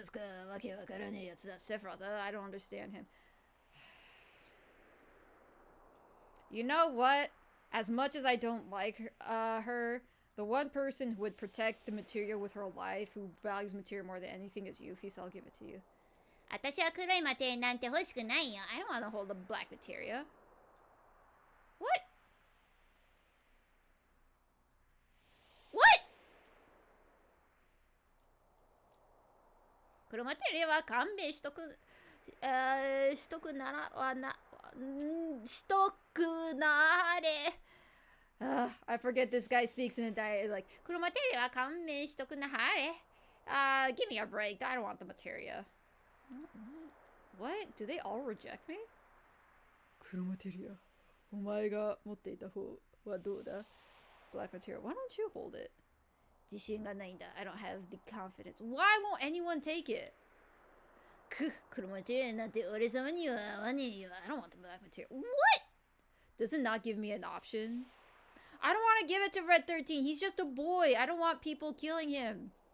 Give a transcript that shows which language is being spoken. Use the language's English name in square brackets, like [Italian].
[English] I don't understand him. You know what? As much as I don't like her, the one person who would protect the material with her life, who values material more than anything, is Yuffie, so I'll give it to you. [Japanese] 私は黒いマテリアなんて欲しくないよ. [English] I don't want to hold the black materia. What? What? [Japanese] 黒マテリアは勘弁しとく、しとくならはな、しとくなれ。 [English] I forget this guy speaks in a dialect like, [Japanese] 黒マテリアは勘弁しとくなはれ. [English] Give me a break. I don't want the materia. What? Do they all reject me? 黒マテリア。 [Japanese] お前が持っていた方はどうだ? [English] Black materia. Why don't you hold it? [Japanese] 自信がないんだ. [English] I don't have the confidence. Why won't anyone take it? 黒マテリアなんて俺様には合わねえよ. I don't want the black materia. What? Does it not give me an option? I don't want to give it to Red 13. He's just a boy. I don't want people killing him.